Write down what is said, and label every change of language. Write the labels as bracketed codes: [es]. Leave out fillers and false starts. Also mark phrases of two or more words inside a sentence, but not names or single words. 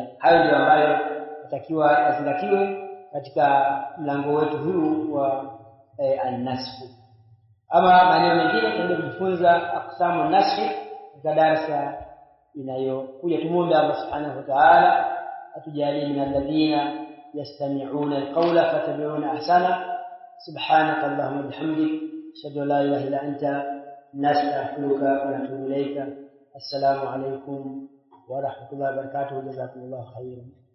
[sw] Hayo ndio ambayo natakiwa yazingatiwe katika mlango wetu huu wa an-nasikh. Ama maneno mengine tutaenda kujifunza [ar] أقسام الناسخ [sw] katika darasa inayokuja. Tumuombe [ar] الله سبحانه وتعالى [sw] atujalie [ar] من الذين يستمعون القول فيتبعون أحسن. سبحانك اللهم وبحمدك أشهد أن لا إله إلا أنت نستغفرك ونتوب إليك. السلام عليكم ورحمة الله وبركاته. جزاكم الله خيرا.